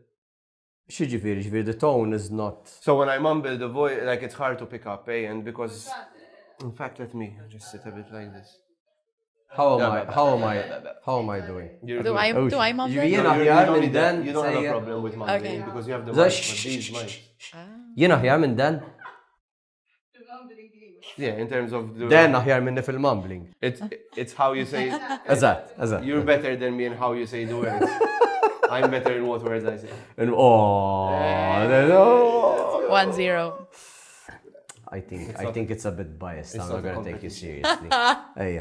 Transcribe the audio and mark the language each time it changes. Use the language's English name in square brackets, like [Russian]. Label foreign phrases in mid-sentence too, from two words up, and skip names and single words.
[English] Xiġifieri, the tone is not. So when I mumble, the voice, like it's hard to pick up, eh? And because, in fact, let me just sit a bit like this. How am I doing? You're Do good. I Oh, mumble? you- You know, don't, yeah, you don't and need that. then You don't have say, a problem with mumbling Okay. because you have the The mic, sh- but these mics. [Maltese] Jien aħjar minn dan? [English] Yeah, in terms of the... [Maltese] Dan aħjar minni fil-mumbling. [English] It's how you say... [Maltese] Eżatt. [English] You're better than me in how you say the words. I'm better in what words I say. And 1-0. I think it's a bit biased. I'm not not a gonna take you competition. seriously. Hey,